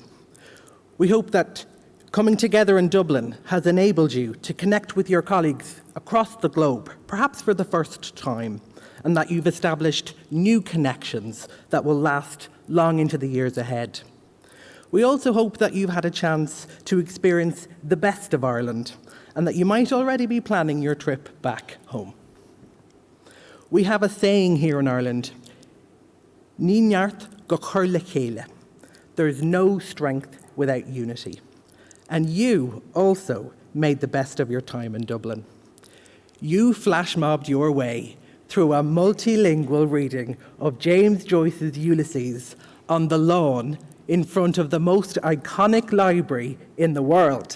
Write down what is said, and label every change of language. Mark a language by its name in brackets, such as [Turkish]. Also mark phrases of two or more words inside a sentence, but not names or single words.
[English] We hope that coming together in Dublin has enabled you to connect with your colleagues across the globe, perhaps for the first time, and that you've established new connections that will last long into the years ahead. We also hope that you've had a chance to experience the best of Ireland and that you might already be planning your trip back home. We have a saying here in Ireland, [Irish] Ní neart go chur le chéile. [English] There is no strength without unity. And you also made the best of your time in Dublin. You flash mobbed your way through a multilingual reading of James Joyce's Ulysses on the lawn in front of the most iconic library in the world.